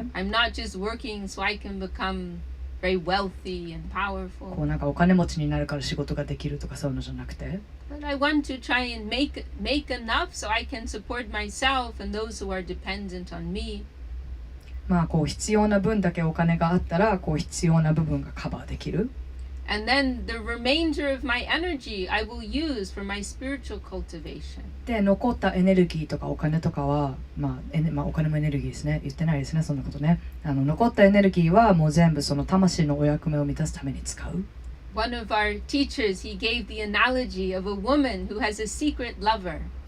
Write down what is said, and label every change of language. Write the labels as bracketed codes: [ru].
[en] I'm not just working so I can become very wealthy and [ja] こ [en] powerful. [ja] うなんかお金持ちになるから仕事ができるとかそういうのじゃなくて、 [en] But I want to try and make enough so I can support myself and those who are dependent on me. [ja] こう必要な分だけお金があったらこう必要な部分がカバーできる。 [en] And then the remainder of my energy I will use for my spiritual cultivation. [ja] で残ったエネルギーとかお金とかは、お金もエネルギーですね。言ってないですね、そんなことね。残ったエネルギーはもう全部その魂のお役目を満たすために使う。 [en] One of our teachers, he gave the analogy of a woman who has a secret lover.